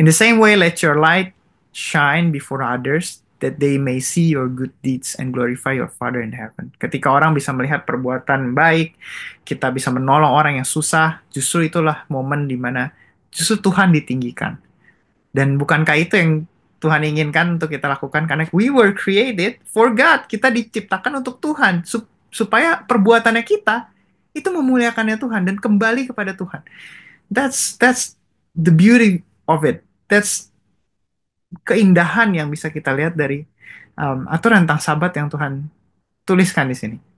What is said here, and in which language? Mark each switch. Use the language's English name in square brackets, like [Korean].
[English] In the same way, let your light shine before others, that they may see your good deeds and glorify your Father in heaven. [Indonesian] Ketika orang bisa melihat perbuatan baik, kita bisa menolong orang yang susah, justru itulah momen di mana justru Tuhan ditinggikan. Dan bukankah itu yang Tuhan inginkan untuk kita lakukan? Karena [English] we were created for God. [Indonesian] Kita diciptakan untuk Tuhan. Supaya perbuatannya kita itu memuliakannya Tuhan dan kembali kepada Tuhan. [English] That's the beauty of it. That's [Indonesian] keindahan yang bisa kita lihat dari aturan tentang Sabat yang Tuhan tuliskan di sini.